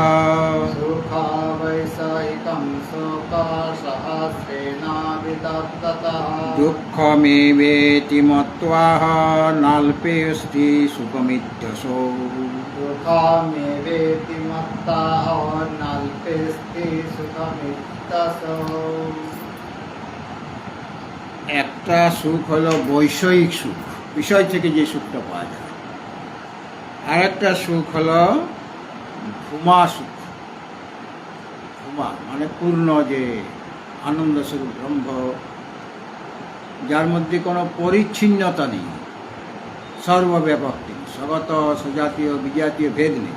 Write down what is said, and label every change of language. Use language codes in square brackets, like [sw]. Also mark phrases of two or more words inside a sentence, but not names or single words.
[sa] सुखा वैषयिकं शोकसहस्रेणावृतत्ततः दुःखमेवेति मत्वाह नाल्पेऽस्ति सुखमित्यसौ सुखमेवेति मत्ताः नाल्पेऽस्ति सुखमित्यसौ [bn] একটা সুখ হলো বৈষয়িক সুখ, বিষয় থেকে যে সুখটা পাওয়া যায়। আর একটা সুখ হলো ভূমা সুখ। ভূমা মানে পূর্ণ, যে আনন্দ স্বরূপ ব্রহ্ম, যার মধ্যে কোনো পরিচ্ছিন্নতা নেই, সর্বব্যাপক নেই, স্বগত সজাতীয় বিজাতীয় ভেদ নেই।